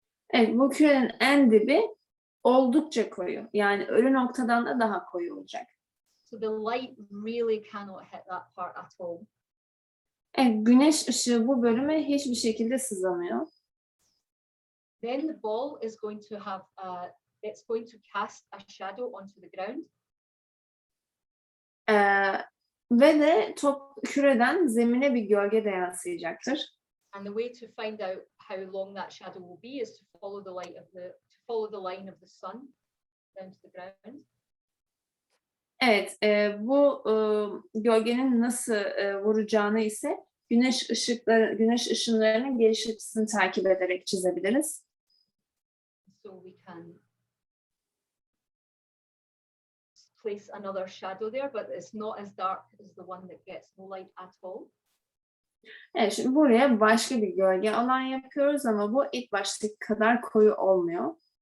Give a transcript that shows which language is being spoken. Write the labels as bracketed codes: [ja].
[tr] Evet, bu kürenin en dibi oldukça koyu. Yani ölü noktadan da daha koyu olacak. [en] So the light really cannot hit that part at all. [tr] Evet, güneş ışığı bu bölüme hiçbir şekilde sızamıyor. [en] Then the ball is going to have it's going to cast a shadow onto the ground. [tr] Ve de top küreden zemine bir gölge de yansıyacaktır. [en] And the way to find out how long that shadow will be is to follow the line of the sun down to the ground. [tr] Evet, bu gölgenin nasıl vuracağını ise güneş ışınlarının geliş açısını takip ederek çizebiliriz. [en] So we can place another shadow there, but it's not as dark as the one that gets no light at all. [tr] Evet, şimdi buraya başka bir gölge alan yapıyoruz ama bu ilk baştaki kadar koyu olmuyor.